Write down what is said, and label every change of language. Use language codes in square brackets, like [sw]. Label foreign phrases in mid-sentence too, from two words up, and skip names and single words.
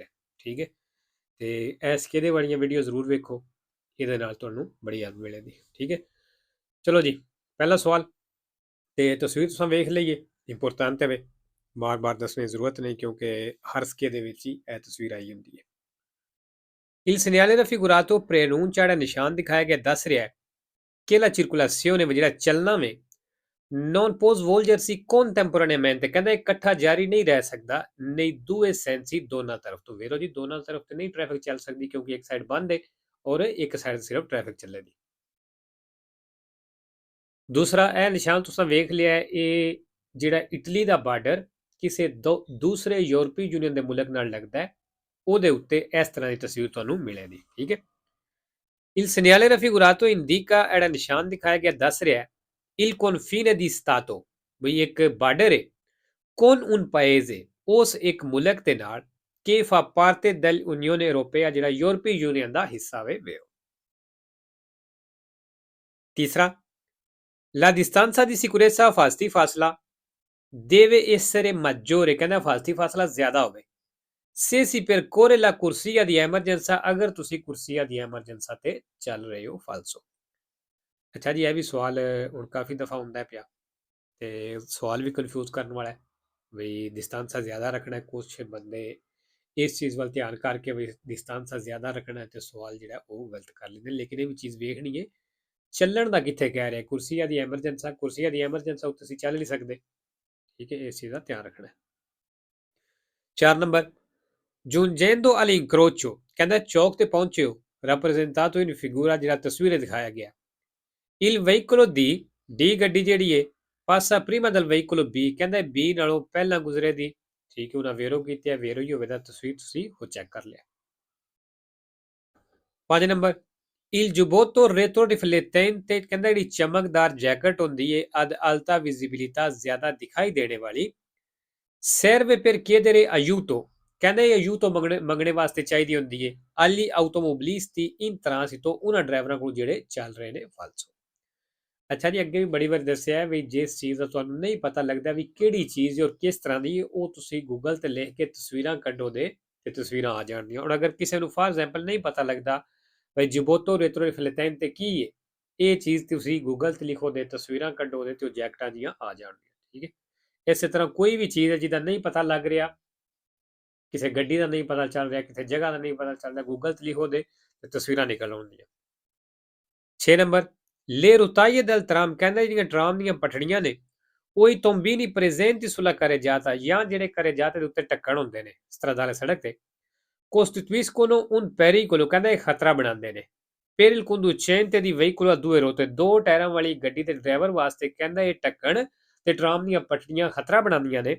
[pa] ਠੀਕ ਹੈ। ਤੇ ਇਹ ਸਕੇਦੇ ਵਾਲੀਆਂ ਵੀਡੀਓ ਜ਼ਰੂਰ ਵੇਖੋ। ਇਹਦੇ ਨਾਲ ਤੁਹਾਨੂੰ ਬੜੀ ਹੈਲਪ ਮਿਲੇਗੀ। ਠੀਕ ਹੈ। ਚਲੋ ਜੀ, ਪਹਿਲਾ ਸਵਾਲ ਤੇ ਤਸਵੀਰ ਤੁਸੀਂ ਵੇਖ ਲਈਏ ਇੰਪੋਰਟੈਂਟ ਹੈ। ਬਾਰ-ਬਾਰ ਦੱਸਣ ਦੀ ਜ਼ਰੂਰਤ ਨਹੀਂ ਕਿਉਂਕਿ ਹਰ ਸਕੇਦੇ ਦੇ ਵਿੱਚ ਹੀ ਇਹ ਤਸਵੀਰ ਆਈ ਹੁੰਦੀ ਹੈ। [it] Il segnale raffigurato preannuncia [pa] ਨਿਸ਼ਾਨ ਦਿਖਾਇਆ ਗਿਆ ਦੱਸ ਰਿਹਾ ਹੈ [it] che la circolazione [pa] ਜਿਹੜਾ ਚੱਲਣਾ ਵੇ [it] non può svolgersi contemporaneamente [pa] ਕਹਿੰਦਾ ਇਕੱਠਾ ਜਾਰੀ ਨਹੀਂ ਰਹਿ ਸਕਦਾ ਨਹੀਂ [it] due sensi [pa] ਦੋਨਾਂ ਤਰਫ ਤੋਂ। ਵੇਰੋ ਜੀ ਦੋਨਾਂ ਤਰਫ ਤੇ ਨਹੀਂ ਟ੍ਰੈਫਿਕ ਚੱਲ ਸਕਦੀ ਕਿਉਂਕਿ ਇੱਕ ਸਾਈਡ ਬੰਦ ਹੈ ਔਰ ਇੱਕ ਸਾਈਡ ਸਿਰਫ ਟ੍ਰੈਫਿਕ ਚੱਲੇਗੀ। ਦੂਸਰਾ ਇਹ ਨਿਸ਼ਾਨ ਤੁਸੀਂ ਵੇਖ ਲਿਆ ਹੈ ਇਹ ਜਿਹੜਾ ਇਟਲੀ ਦਾ ਬਾਰਡਰ ਕਿਸੇ ਦੂਸਰੇ ਯੂਰਪੀ ਯੂਨੀਅਨ ਦੇ ਮੁਲਕ ਨਾਲ ਲੱਗਦਾ ਹੈ ਉਹਦੇ ਉੱਤੇ ਇਸ ਤਰ੍ਹਾਂ ਦੀ ਤਸਵੀਰ ਤੁਹਾਨੂੰ ਮਿਲੇਗੀ। ਠੀਕ ਹੈ। [it] Il segnale raffigurato indica [pa] ਜਿਹੜਾ ਨਿਸ਼ਾਨ ਦਿਖਾਇਆ ਗਿਆ ਦੱਸ ਰਿਹਾ ਹੈ [it] il confine di stato [pa] ਬਈ ਇੱਕ ਬਾਰਡਰ ਹੈ [it] con un paese [pa] ਉਸ ਇੱਕ ਮੁਲਕ ਦੇ ਨਾਲ [it] che fa parte dell'Unione Europea [pa] ਜਿਹੜਾ ਯੂਰਪੀ ਯੂਨੀਅਨ ਦਾ ਹਿੱਸਾ ਵੇ ਵੇਰੋ। ਤੀਸਰਾ [it] la distanza di sicurezza [pa] ਫਾਸਤੀ ਫਾਸਲਾ [it] deve essere maggiore [pa] ਕਹਿੰਦਾ ਫਾਸਤੀ ਫਾਸਲਾ ਜ਼ਿਆਦਾ ਹੋਵੇ [it] se si percorre la corsia di emergenza [pa] ਅਗਰ ਤੁਸੀਂ [it] corsia di emergenza [pa] ਤੇ ਚੱਲ ਰਹੇ ਹੋ ਫਾਲਸੋ। ਅੱਛਾ ਜੀ, ਇਹ ਵੀ ਸਵਾਲ ਹੁਣ ਕਾਫੀ ਦਫਾ ਹੁੰਦਾ ਪਿਆ ਤੇ ਸਵਾਲ ਵੀ ਕਨਫਿਊਜ਼ ਕਰਨ ਵਾਲਾ ਹੈ ਵੀ distanza ਜ਼ਿਆਦਾ ਰੱਖਣਾ ਹੈ। ਕੁਛ ਬੰਦੇ ਇਸ ਚੀਜ਼ ਵੱਲ ਧਿਆਨ ਕਰਕੇ ਵੀ distanza ਜ਼ਿਆਦਾ ਰੱਖਣਾ ਹੈ ਤੇ ਸਵਾਲ ਜਿਹੜਾ ਉਹ ਗਲਤ ਕਰ ਲੈਂਦੇ। ਲੇਕਿਨ ਇਹ ਵੀ ਚੀਜ਼ ਵੇਖਣੀ ਹੈ ਚੱਲਣ ਦਾ ਕਿੱਥੇ ਕਹਿ ਰਿਹਾ [it] corsia di emergenza [pa] ਉੱਤੇ ਅਸੀਂ ਚੱਲ ਨਹੀਂ ਸਕਦੇ। ਠੀਕ ਹੈ, ਇਸ ਚੀਜ਼ ਦਾ ਧਿਆਨ ਰੱਖਣਾ ਹੈ। 4 ਨੰਬਰ [it] giungendo all'incrocio [pa] ਕਹਿੰਦਾ ਚੌਕ ਤੇ ਪਹੁੰਚੇ ਹੋ [it] rappresentato in figura [pa] ਜਿਹੜਾ ਤਸਵੀਰ ਦਿਖਾਇਆ ਗਿਆ [it] il veicolo D [pa] ਗੱਡੀ ਜਿਹੜੀ ਹੈ [it] passa prima del veicolo B [pa] ਕਹਿੰਦਾ B ਨਾਲੋਂ ਪਹਿਲਾਂ ਗੁਜ਼ਰੇ ਦੀ। ਠੀਕ ਹੈ, ਉਹਨਾਂ ਵੇਰੋ ਕੀਤੀ ਹੈ ਵੇਰੋ ਹੀ ਹੋਵੇ ਤਾਂ ਤਸਵੀਰ ਤੁਸੀਂ ਉਹ ਚੈੱਕ ਕਰ ਲਿਆ। 5 ਨੰਬਰ [it] il giubbotto retroriflettente [pa] ਕਹਿੰਦਾ ਜਿਹੜੀ ਚਮਕਦਾਰ ਜੈਕਟ ਹੁੰਦੀ ਹੈ [it] ad alta visibilità [pa] ਜ਼ਿਆਦਾ ਦਿਖਾਈ ਦੇਣੇ ਵਾਲੀ [it] serve per chiedere aiuto [pa] ਕਹਿੰਦਾ ਇਹ aiuto ਮੰਗਣੇ ਵਾਸਤੇ ਚਾਹੀਦੀ ਹੁੰਦੀ ਹੈ [it] agli automobilisti in transito [pa] ਉਹਨਾਂ ਡਰਾਈਵਰਾਂ ਕੋਲ ਜਿਹੜੇ ਚੱਲ ਰਹੇ ਨੇ ਫਾਲਸੋ। ਅੱਛਾ ਜੀ, ਅੱਗੇ ਵੀ ਬੜੀ ਵਾਰ ਦੱਸਿਆ ਵੀ ਜਿਸ ਚੀਜ਼ ਦਾ ਤੁਹਾਨੂੰ ਨਹੀਂ ਪਤਾ ਲੱਗਦਾ ਵੀ ਕਿਹੜੀ ਚੀਜ਼ ਔਰ ਕਿਸ ਤਰ੍ਹਾਂ ਦੀ ਉਹ ਤੁਸੀਂ ਗੂਗਲ ਤੇ ਲਿਖ ਕੇ ਤਸਵੀਰਾਂ ਕੱਢੋ ਦੇ ਤੇ ਤਸਵੀਰਾਂ ਆ ਜਾਣਗੀਆਂ। ਔਰ ਅਗਰ ਕਿਸੇ ਨੂੰ [en] for example [pa] ਨਹੀਂ ਪਤਾ ਲੱਗਦਾ ਵੀ [it] giubbotto retroriflettente [pa] ਕੀ ਹੈ ਇਹ ਚੀਜ਼ ਤੁਸੀਂ ਗੂਗਲ ਤੇ ਲਿਖੋ ਦੇ ਤਸਵੀਰਾਂ ਕੱਢੋ ਦੇ ਤੇ ਉਹ ਜੈਕਟਾਂ ਦੀਆਂ ਆ ਜਾਣਗੀਆਂ। ਠੀਕ ਹੈ। ਇਸੇ ਤਰ੍ਹਾਂ ਕੋਈ ਵੀ ਚੀਜ਼ ਹੈ ਜਿਹਦਾ ਨਹੀਂ ਪਤਾ ਲੱਗ ਰਿਹਾ, ਕਿਸੇ ਗੱਡੀ ਦਾ ਨਹੀਂ ਪਤਾ ਚੱਲ ਰਿਹਾ, ਕਿਸੇ ਜਗ੍ਹਾ ਦਾ ਨਹੀਂ ਪਤਾ ਚੱਲਦਾ, ਗੂਗਲ ਤੇ ਲਿਖੋ ਦੇ ਤੇ ਤਸਵੀਰਾਂ ਨਿਕਲ ਆਉਂਦੀਆਂ। 6 ਨੰਬਰ [it] le rotaie del tram [pa] ਕਹਿੰਦਾ ਜਿਹੜੀਆਂ ਟਰਾਮ ਦੀਆਂ ਪਟੜੀਆਂ ਨੇ ਉਹ [it] tombini presenti sulla carreggiata [pa] ਜਾਂ ਜਿਹੜੇ carreggiate ਦੇ ਉੱਤੇ ਢੱਕਣ ਹੁੰਦੇ ਨੇ stradale ਸੜਕ ਤੇ [it] costituiscono un pericolo [pa] ਕਹਿੰਦਾ ਇਹ ਖਤਰਾ ਬਣਾਉਂਦੇ ਨੇ [it] per il conducente di veicolo a due ruote [pa] ਦੋ ਟਾਇਰਾਂ ਵਾਲੀ ਗੱਡੀ ਦੇ ਡਰਾਈਵਰ ਵਾਸਤੇ ਕਹਿੰਦਾ ਇਹ ਢੱਕਣ ਤੇ ਟਰਾਮ ਦੀਆਂ ਪਟੜੀਆਂ ਖਤਰਾ ਬਣਾਉਂਦੀਆਂ ਨੇ।